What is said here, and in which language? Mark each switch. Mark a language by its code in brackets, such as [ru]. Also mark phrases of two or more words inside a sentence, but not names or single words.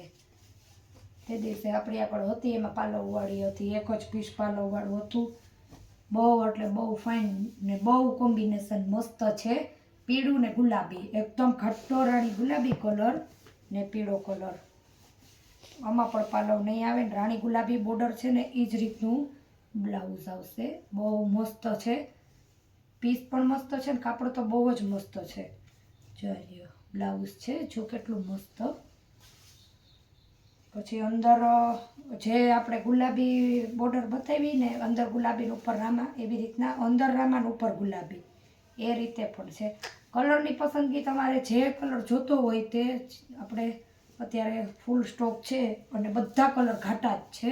[gu] તે દિવસે આપણી આગળ હતી એમાં પાલવ વાળી હતી એક જ પીસ પાલવ વાળું હતું। બહુ એટલે બહુ ફાઇન ને બહુ કોમ્બિનેશન મસ્ત છે। પીળું ને ગુલાબી એકદમ ઘટ્ટો રાણી ગુલાબી કલર ને પીળો કલર। આમાં પણ પાલવ નહીં આવે ને રાણી ગુલાબી બોર્ડર છે ને ઈ જ રીતનું બ્લાઉઝ આવશે। બહુ મસ્ત છે પીસ પણ મસ્ત છે ને કાપડ તો બહુ જ મસ્ત છે। जो બ્લાઉઝ છે, જો કેટલું મસ્ત. પછી અંદર જે આપણે ગુલાબી બોર્ડર બતાવી ને, અંદર ગુલાબી ઉપર રામા, એવી રીતના અંદર રામા ને ઉપર ગુલાબી, એ રીતે પણ છે. કલરની પસંદગી તમારે જે કલર જોતો હોય તે આપણે અત્યારે [en] full stock [gu] છે અને બધા કલર ઘાટા જ છે.